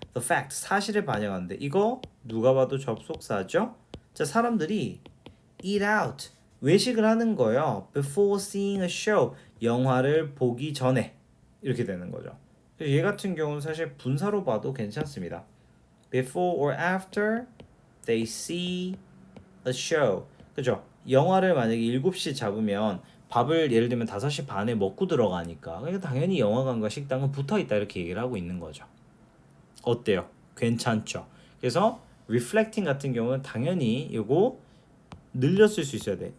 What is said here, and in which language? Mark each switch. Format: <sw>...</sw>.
<en>The fact,</en> <ko>사실을 반영하는데 이거 누가 봐도 접속사죠. 자, 사람들이</ko> <en>eat out.</en> <ko>외식을 하는 거예요.</ko> <en>Before seeing a show.</en> <ko>영화를 보기 전에. 이렇게 되는 거죠. 얘 같은 경우는 사실 분사로 봐도 괜찮습니다.</ko> <en>Before or after they see a show.</en> <ko>그죠? 영화를 만약에 7시 잡으면 밥을 예를 들면 5시 반에 먹고 들어가니까 그러니까 당연히 영화관과 식당은 붙어 있다 이렇게 얘기를 하고 있는 거죠. 어때요? 괜찮죠? 그래서 reflecting 같은 경우는 당연히 이거 늘렸을 수 있어야 돼.</ko>